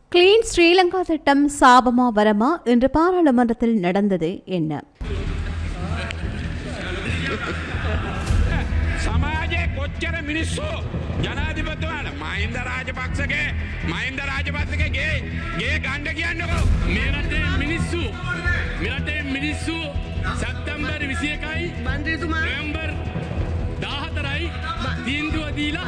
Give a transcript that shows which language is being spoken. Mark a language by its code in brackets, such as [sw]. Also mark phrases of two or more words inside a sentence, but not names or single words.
[ta] கிளீன் ஸ்ரீலங்கா திட்டம் சாபமா வரமா இன்று பாராளுமன்றத்தில் நடந்தது என்ன? [si] සමාජයේ කොච්චර මිනිස්සු ජනාධිපතිතුමාට මහින්ද රාජපක්ෂගේ ගේ ගණ්ඩ කියන්නකෝ මේ රටේ මිනිස්සු සැප්තැම්බර් 21යි නොවැම්බර් 14යි තීන්දුව දීලා